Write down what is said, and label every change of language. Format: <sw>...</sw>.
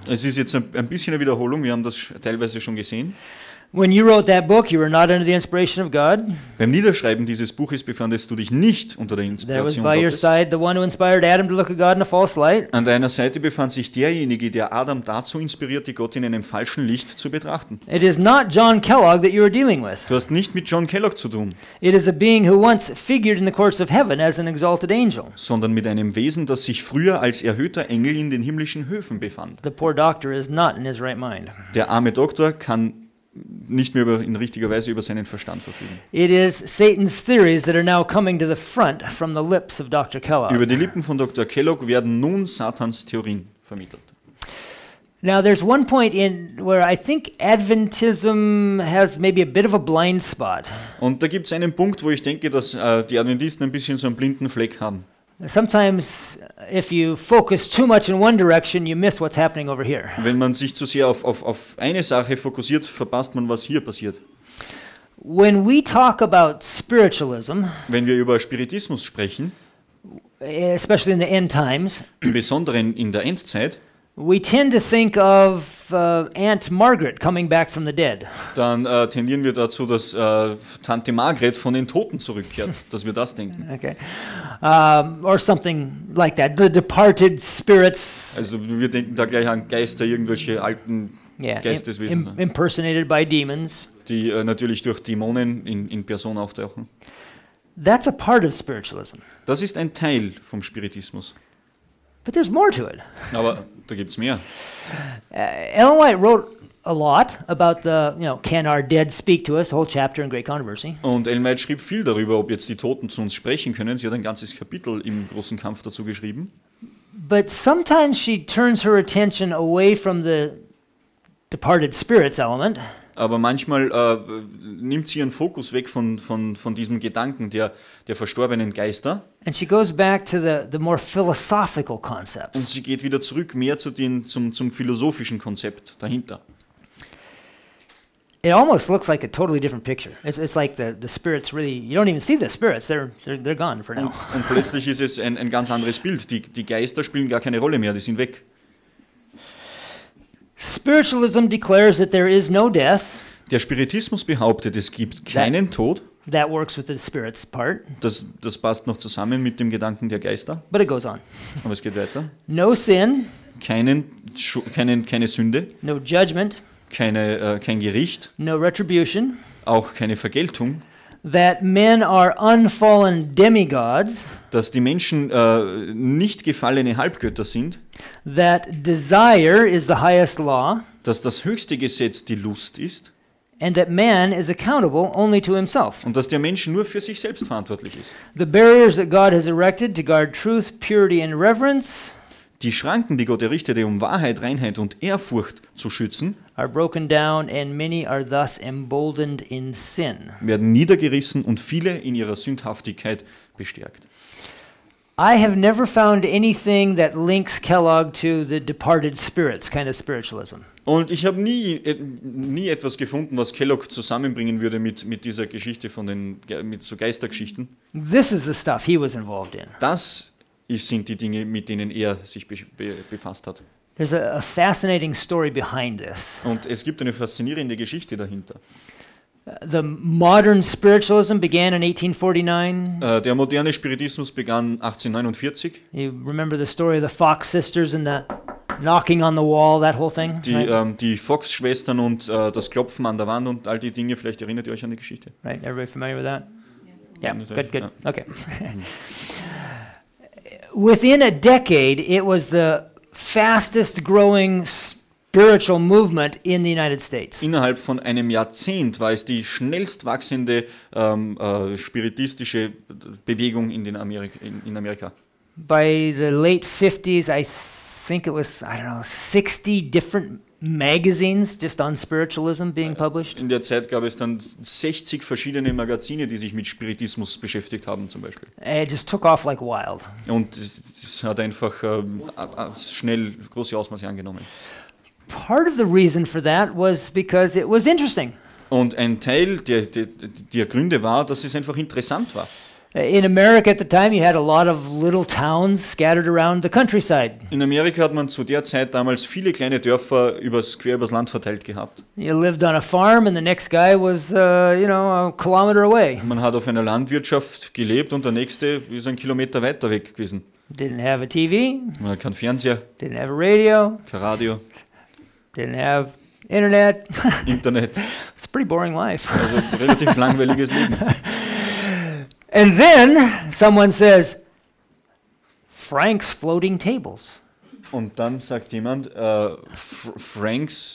<de>Es ist jetzt ein bisschen eine Wiederholung, wir haben das teilweise schon gesehen.</de> <en>When you wrote that book, you were not under the inspiration of God.</en> <de>Beim Niederschreiben dieses Buches befandest du dich nicht unter der</de> <en>There was</en> <de>Inspiration</de> <en>by your</en> <de>Gottes.</de> <en>side the one who inspired Adam to look at God in a false light.</en> <de>An deiner Seite befand sich derjenige, der Adam dazu inspirierte, Gott in einem falschen Licht zu betrachten.</de> <en>It is not John Kellogg that you are dealing with.</en> <de>Du hast nicht mit John Kellogg zu tun,</de> <en>It is a being who once figured in the courts of heaven as an exalted angel.</en> <de>sondern mit einem Wesen, das sich früher als erhöhter Engel in den himmlischen Höfen befand.</de> <en>The poor doctor is not in his right mind.</en> <de>Der arme Doktor kann nicht mehr in richtiger Weise über seinen Verstand verfügen.</de> <en>It is Satan's theories that are now coming to the front from the lips of Dr. Kellogg.</en> <de>Über die Lippen von Dr. Kellogg werden nun Satans Theorien vermittelt.</de> <en>Now, there's one point in where I think Adventism has maybe a bit of a blind spot.</en> <de>Und da gibt es einen Punkt, wo ich denke, dass die Adventisten ein bisschen so einen blinden Fleck haben.</de> <en>Sometimes, if you focus too much in one direction, you miss what's happening over here.</en> <de>Wenn man sich zu sehr auf eine Sache fokussiert, verpasst man, was hier passiert.</de> <en>When we talk about spiritualism,</en> <de>Wenn wir über Spiritismus sprechen,</de> <en>especially in the end times,</en> <de>im Besonderen in der Endzeit,</de> <en>we tend to think of Aunt Margaret coming back from the dead.</en> <de>dann tendieren wir dazu, dass Tante Margret von den Toten zurückkehrt, dass wir das denken.</de> <en>Okay, or something like that. The departed spirits,</en> <de>Also wir denken da gleich an Geister, irgendwelche alten Geisteswesen,</de> <en>impersonated by demons.</en> <de>die natürlich durch Dämonen in Person auftauchen.</de> <en>That's a part of spiritualism.</en> <de>Das ist ein Teil vom Spiritismus.</de> <en>But there's more to it.</en> <de>Aber da gibt es mehr.</de> <en>Ellen White wrote a lot about can our dead speak to us? A whole chapter in Great Controversy.</en> <de>Und Ellen White schrieb viel darüber, ob jetzt die Toten zu uns sprechen können. Sie hat ein ganzes Kapitel im großen Kampf dazu geschrieben.</de> <en>But sometimes she turns her attention away from the departed spirits element.</en> <de>Aber manchmal nimmt sie ihren Fokus weg von diesem Gedanken der verstorbenen Geister.</de> <en>And she goes back to the more philosophical concepts.</en> <de>Und sie geht wieder zurück mehr zum philosophischen Konzept dahinter.</de> <en>It almost looks like a totally different picture. It's like the spirits really, you don't even see the spirits, they're gone for now.</en> <de>Und plötzlich ist es ein ganz anderes Bild. Die Geister spielen gar keine Rolle mehr, die sind weg.</de> <en>Spiritualism declares that there is no death.</en> <de>Der Spiritismus behauptet, es gibt keinen Tod.</de> <en>That works with the spirits part.</en> <de>Das passt noch zusammen mit dem Gedanken der Geister.</de> <en>But it goes on.</en> <de>Aber es geht weiter.</de> <en>No sin.</en> <de>Keine Sünde.</de> <en>No judgment.</en> <de>Kein Gericht.</de> <en>No retribution.</en> <de>Auch keine Vergeltung.</de> <en>That men are unfallen demigods.</en> <de>Dass die Menschen nicht gefallene Halbgötter sind.</de> <en>That desire is the highest law.</en> <de>Dass das höchste Gesetz die Lust ist.</de> <en>And that man is accountable only to himself.</en> <de>Und dass der Mensch nur für sich selbst verantwortlich ist.</de> <en>The barriers that God has erected to guard truth, purity and reverence.</en> <de>Die Schranken, die Gott errichtete, um Wahrheit, Reinheit und Ehrfurcht zu schützen,</de> <en>are broken down and many are thus emboldened in sin.</en> <de>Werden niedergerissen und viele in ihrer Sündhaftigkeit bestärkt.</de> <en>I have never found anything that links Kellogg to the departed spirits kind of spiritualism.</en> <de>Und ich habe nie etwas gefunden, was Kellogg zusammenbringen würde mit dieser Geschichte mit so Geistergeschichten.</de> <en>This is the stuff he was involved in.</en> <de>Das sind die Dinge, mit denen er sich befasst hat.</de> <en>There's a fascinating story behind this.</en> <de>Und es gibt eine faszinierende Geschichte dahinter.</de> <en>The modern spiritualism began in 1849.</en> <de>Der moderne Spiritismus begann 1849.</de> <en>You remember the story of the Fox sisters and the knocking on the wall, that whole thing?</en> <de>Die Fox-Schwestern und das Klopfen an der Wand und all die Dinge, vielleicht erinnert ihr euch an die Geschichte.</de> <en>Right, everybody familiar with that? Yeah, good.</en> <de>Ja.</de> <en>Okay. Within a decade, it was the fastest growing spiritual movement in the United States.</en> <de>Innerhalb von einem Jahrzehnt war es die schnellst wachsende spiritistische Bewegung in Amerika.</de> <en>By the late 50s, I think it was, I don't know, 60 different magazines just on spiritualism being published.</en> <de>In der Zeit gab es dann 60 verschiedene Magazine, die sich mit Spiritismus beschäftigt haben zum Beispiel.</de> <en>It just took off like wild.</en> <de>Und es hat einfach schnell große Ausmaße angenommen.</de> <en>Part of the reason for that was because it was interesting.</en> <de>Und ein Teil der Gründe war, dass es einfach interessant war.</de> <en>In America at the time, you had a lot of little towns scattered around the countryside.</en> <de>In Amerika hat man zu der Zeit damals viele kleine Dörfer quer übers Land verteilt gehabt.</de> <en>You lived on a farm and the next guy was, a kilometer away.</en> <de>Man hat auf einer Landwirtschaft gelebt und der nächste ist einen Kilometer weiter weg gewesen.</de> <en>Didn't have a TV,</en> <de>Man hat keinen Fernseher,</de> <en>didn't have a radio,</en> <de>kein Radio,</de> <en>didn't have internet.</en> <de>Internet.</de> <en>It's a pretty boring life.</en> <de>Also relativ langweiliges Leben.</de> <en>And then someone says, Frank's floating tables.</en> <de>Und dann sagt jemand, Frank</de>